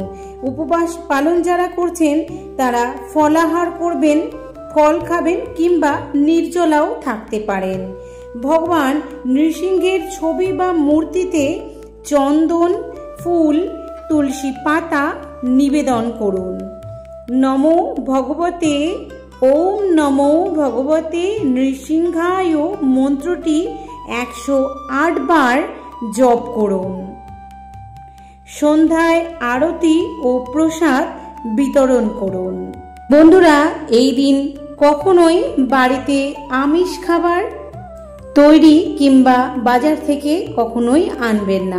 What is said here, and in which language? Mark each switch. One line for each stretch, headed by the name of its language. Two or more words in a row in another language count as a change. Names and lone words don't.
Bangla: উপবাস পালন যারা করছেন তারা ফলাহার করবেন, ফল খাবেন কিংবা নির্জলাও থাকতে পারেন। ভগবান নৃসিংহের ছবি বা মূর্তিতে চন্দন, ফুল, তুলসী পাতা নিবেদন করুন।
Sanskrit: নমো ভগবতে ওম নমো ভগবতে নৃসিংহায়
Bangla: মন্ত্রটি 108 বার জপ করুন। সন্ধ্যায় আরতি ও প্রসাদ বিতরণ করুন। বন্ধুরা, এই দিন কখনোই বাড়িতে আমিষ খাবার তৈরি কিংবা বাজার থেকে কখনোই আনবেন না।